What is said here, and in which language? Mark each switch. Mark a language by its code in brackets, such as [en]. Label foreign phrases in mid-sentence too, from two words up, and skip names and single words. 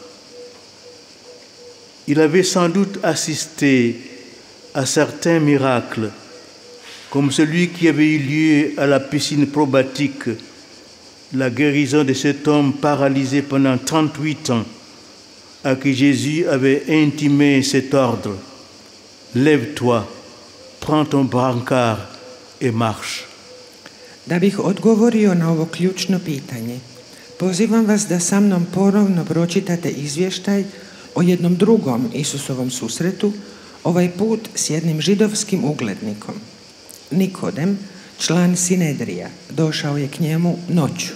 [fr] Il avait sans doute assisté à certains miracles, comme celui qui avait eu lieu à la piscine probatique la guérison de cet homme paralysé pendant 38 ans, à qui Jésus avait intimé cet ordre. Lève-toi, prends ton brancard et marche. [hr] Da bih odgovorio na ovo ključno pitanje, pozivam vas da sa mnom ponovno pročitate izvještaj o jednom drugom Isusovom susretu, ovaj put s jednim židovskim uglednikom. Nikodem, član Sinedrija, došao je k njemu noću.